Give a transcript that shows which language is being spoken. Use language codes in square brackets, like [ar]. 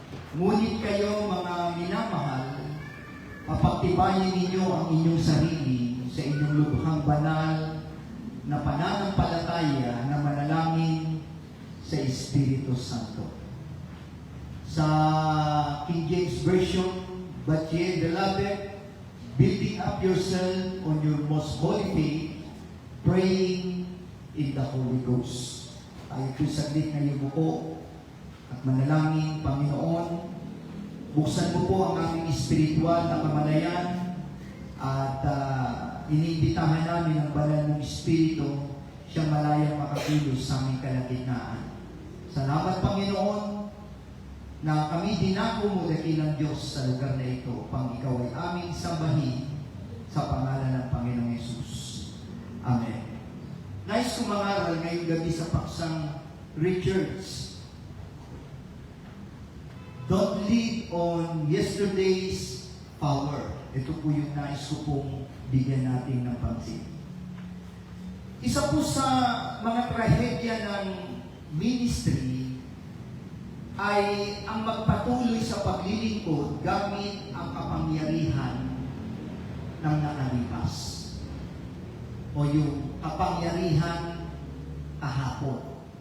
[tl] Ngunit kayo mga minamahal, papagtibayin ninyo ang inyong sarili sa inyong lubhang banal na pananampalataya na manalangin sa Espiritu Santo. [en] Sa King James Version, but ye, beloved, building up yourself on your most holy faith, praying in the Holy Ghost. [tl] Tayo po saglit na yubuko at manalangin, Panginoon. Buksan mo po ang aming espiritual na kamalayan at iniimbitahan namin ang banal ng Espiritu siyang malayang makakilos sa aming kalagitnaan. Salamat, Panginoon, na kami dinako mo dakilang Diyos sa lugar na ito, pang ikaw ay aming sambahin sa pangalan ng Panginoong Yesus. Amen. Nais kong mangaral ngayong gabi sa paksang Richards. [en] Don't live on yesterday's power. [tl] Ito po yung nais ko pong bigyan natin ng pansin. Isa po sa mga trahedya ng ministry ay ang magpatuloy sa paglilingkod gamit ang kapangyarihan ng nakalipas o yung kapangyarihan kahapon.